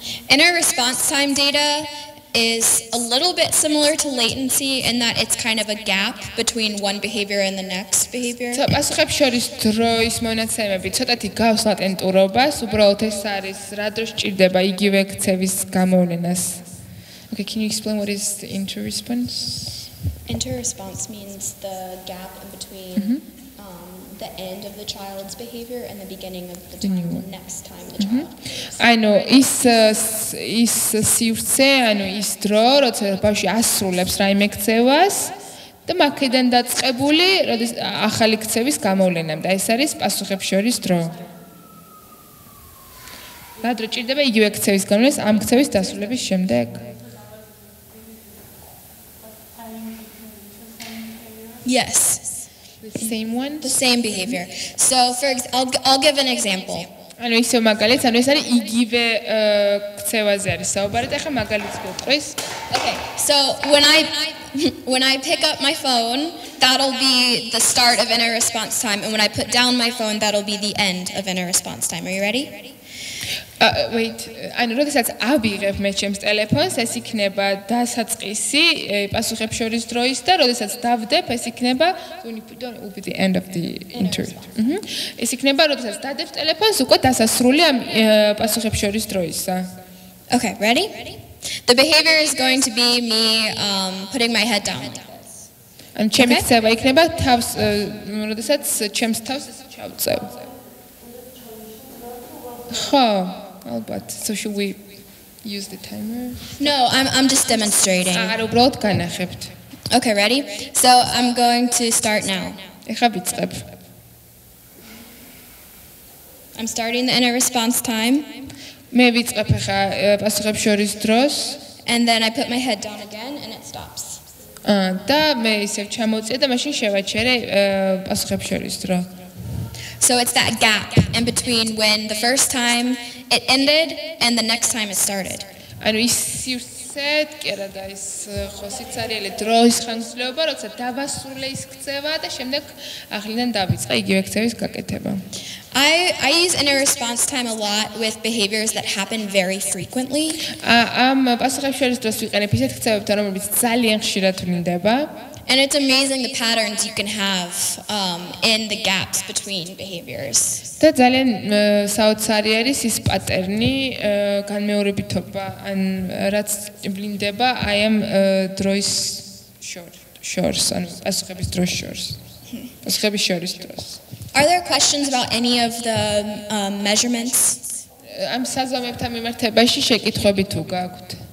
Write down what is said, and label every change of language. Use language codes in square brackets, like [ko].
[en] In our response time data, is a little bit similar to latency in that it's kind of a gap between one behavior and the next behavior. [ka] პასუხებს შორის დროის მონაცემები ცოტათი გავს ლატენტურობას, უბრალოდ ეს არის რა დროს ჭირდება იგივე ქცევის გამოვლენას. [en] Okay, can you explain what is the inter-response? Inter-response means the gap in between the end of the child's behavior and the beginning of the time, the next time the child behaves. [ka] ანუ ის სივრცე, ანუ ის დრო, როცა ბავშვი ასრულებს რაიმე ქცევას და მაქედან დაწყებული, როდის ახალი ქცევის გამოვლენამდე. ეს არის პასუხებს შორის დრო. რა დრო ჭირდება იგივე ქცევის გამოვლენას ამ ქცევის დასრულების შემდეგ? [en] Yes. The same one? The same behavior. So, I'll give an example. [ka] ანუ ისევ მაგალითს, ანუ ეს არის იგივე ქცევაზე არის საუბარი და ახლა მაგალითს გეტყვის. [en] Okay. So, when I pick up my phone, that'll be the start of inner response time, and when I put down my phone, that'll be the end of inner response time. Are you ready? [ka] Wait, ანუ როდესაც ავიღებ მე ჩემს ტელეფონს, ეს იქნება დასაწყისი პასუხებს შორის დროის და როდესაც დავდებ, ეს იქნება [en] will be the end of the interview. [ka] ეს იქნება როდესაც დადებ ტელეფონს, უკვე დასასრული ამ პასუხებს შორის დროისა. [en] Okay, ready? The behavior is going to be me putting my head down. [ka] ან ჩემი ქცევა იქნება თავს როდესაც ჩემს თავს ჩავწევ. [en] ხო Albert, so should we use the timer? No, I'm just demonstrating. [ka] არ უბრალოდ განახებთ. [en] Okay, ready? So I'm going to start now. [ka] ეხლა ვიწყებ. [en] I'm starting the inner response time. [ka] მე ვიწყებ ეხლა პასუხებს შორის დროს. [en] And then I put my head down again and it stops. [ka] და მე ისევ ჩამოვწია და მაშინ შევაჩერე პასუხებს შორის დრო. [en] So it's that gap in between when the first time it ended and the next time it started. [ka] ანუ ის სივრცე კერა და ის ხო სიცარიელი დროის ხანგრძლივობა, როცა დავასრულე ის ქცევა და შემდეგ ახლიდან დავიწყე იგივე ქცევის გაკეთება. [en] I use inner response time a lot with behaviors that happen very frequently. [ka] ამ პასუხებს შორის დროს ვიყენებ ისეთ ქცევებთან, რომლებიც ძალიან ხშირად ვლინდება. [en] And it's amazing the patterns you can have in the gaps between behaviors. [ka] და ძალიან საოცარი არის ის პატერნი, განმეორებითობა, ან რაც ვლინდება აი ამ დროის შორს, ანუ პასუხების დროს შორს. პასუხების შორის დროს. [en] Are there questions about any of the measurements? [ka] ამ საზომებთან მიმართებაში შეკითხვები თუ გაქვთ?